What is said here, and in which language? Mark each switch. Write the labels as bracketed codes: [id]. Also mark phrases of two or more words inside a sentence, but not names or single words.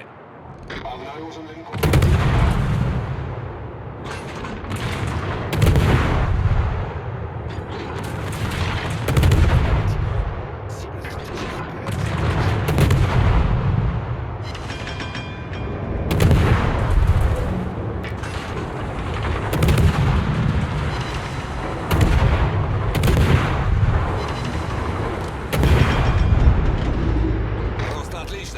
[ru] Обнаружен линкор. [fr] Cible stratégique repérée à cette position. [ru] Просто отлично.